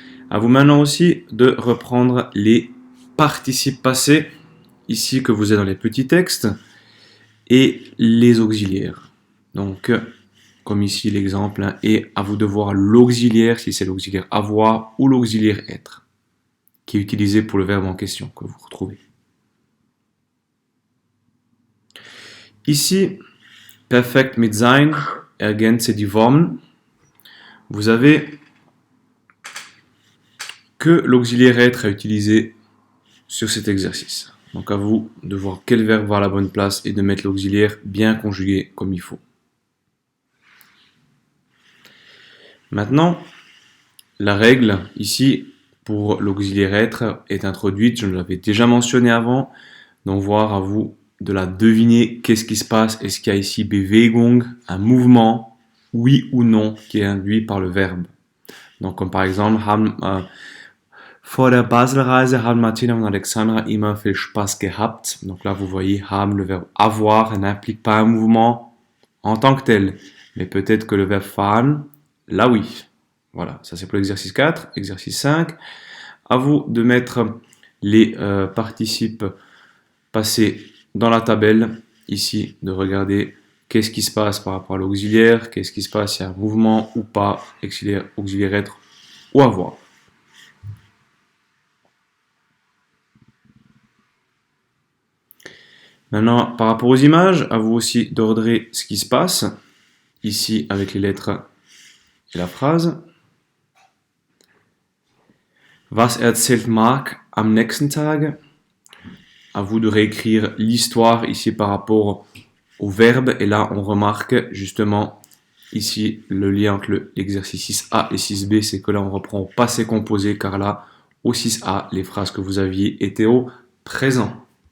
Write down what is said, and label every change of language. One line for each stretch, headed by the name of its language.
French: À vous maintenant aussi de reprendre les participes passés, ici que vous êtes dans les petits textes, et les auxiliaires. Donc, comme ici l'exemple, et à vous de voir l'auxiliaire, si c'est l'auxiliaire avoir ou l'auxiliaire être, qui est utilisé pour le verbe en question que vous retrouvez. Ici,
German: perfekt mit sein, ergänze die Formen.
French: Vous avez que l'auxiliaire être à utiliser sur cet exercice. Donc à vous de voir quel verbe va à la bonne place et de mettre l'auxiliaire bien conjugué comme il faut. Maintenant, la règle ici pour l'auxiliaire être est introduite, je l'avais déjà mentionné avant, donc voir à vous de la deviner qu'est-ce qui se passe, est-ce qu'il y a ici Bewegung, un mouvement, oui ou non, qui est induit par le verbe. Donc comme par exemple,
German: vor der Baselreise haben Martina und Alexandra immer viel Spaß gehabt.
French: Donc là vous voyez, haben, le verbe avoir n'implique pas un mouvement en tant que tel, mais peut-être que le verbe fahren, là oui. Voilà, ça c'est pour l'exercice 4. Exercice 5, à vous de mettre les participes passés dans la tabelle, ici, de regarder qu'est-ce qui se passe par rapport à l'auxiliaire, qu'est-ce qui se passe s'il y a un mouvement ou pas, auxiliaire être ou avoir. Maintenant, par rapport aux images, à vous aussi d'ordrer ce qui se passe, ici avec les lettres et la phrase.
German: Was erzählt Marc am nächsten Tag?
French: À vous de réécrire l'histoire ici par rapport au verbe. Et là, on remarque justement ici le lien entre l'exercice 6A et 6B, c'est que là, on reprend au passé composé, car là, au 6A, les phrases que vous aviez étaient au présent.